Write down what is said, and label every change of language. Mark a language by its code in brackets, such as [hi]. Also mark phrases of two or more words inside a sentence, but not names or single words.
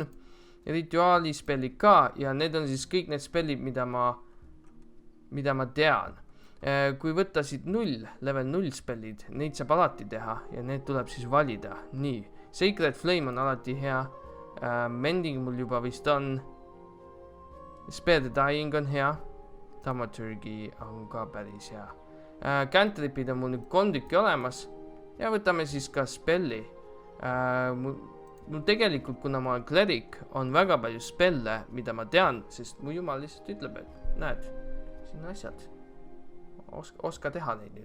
[et] Rituaali spellid ka ja need on siis kõik need spellid, mida ma tean. Kui võtta siit level 0 spellid, neid saab alati teha ja need tuleb siis valida. Nii, Sacred Flame on alati hea. Mending mul juba vist on. Spare the Dying on hea. Thaumaturgy on ka päris hea. Cantripid on mul nüüd 3 tükki olemas ja võtame siis ka spelli. Mul tegelikult, kuna ma olen klerik, on väga palju spelle, mida ma tean, sest mu jumal lihtsalt ütleb, et näed, siin asjad, oska teha neid nüüd.